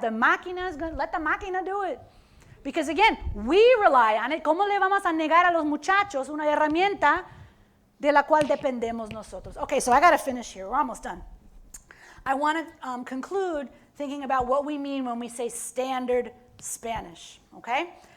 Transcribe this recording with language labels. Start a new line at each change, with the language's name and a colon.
English: The máquina is going to let the máquina do it. Because again, we rely on it.
Spanish: ¿Cómo le vamos a negar a los muchachos una herramienta de la cual dependemos nosotros?
English: Okay, so I got to finish here. We're almost done. I want to conclude thinking about what we mean when we say standard Spanish, okay?